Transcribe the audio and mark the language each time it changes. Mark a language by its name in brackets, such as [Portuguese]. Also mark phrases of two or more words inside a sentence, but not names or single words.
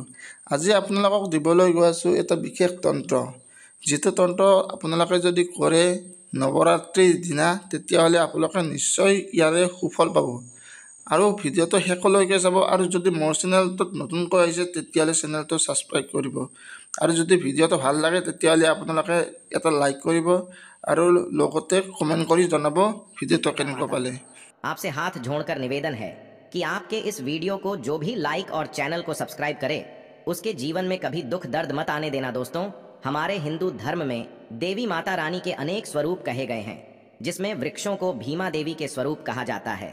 [Assamese] আজি আপোনালোকক দিবলৈ গৈ আছোঁ এটা বিশেষ তন্ত্ৰ, যিটো তন্ত্ৰ আপোনালোকে যদি কৰে নৱৰাত্ৰিৰ দিনা তেতিয়াহ'লে আপোনালোকে নিশ্চয় ইয়াৰে সুফল পাব। আৰু ভিডিঅ'টো শেষলৈকে চাব, আৰু যদি মোৰ চেনেলটোত নতুনকৈ আহিছে তেতিয়াহ'লে চেনেলটো ছাবস্ক্ৰাইব কৰিব, আৰু যদি ভিডিঅ'টো ভাল লাগে তেতিয়াহ'লে আপোনালোকে এটা লাইক কৰিব আৰু লগতে কমেণ্ট কৰি জনাব ভিডিঅ'টো কেনেকুৱা পালে। [Hindi] आपसे हाथ जोड़कर निवेदन है कि आपके इस वीडियो को जो भी लाइक और चैनल को सब्सक्राइब करे उसके जीवन में कभी दुख दर्द मत आने देना। दोस्तों, हमारे हिंदू धर्म में देवी माता रानी के अनेक स्वरूप कहे गए हैं, जिसमें वृक्षों को भीमा देवी के स्वरूप कहा जाता है।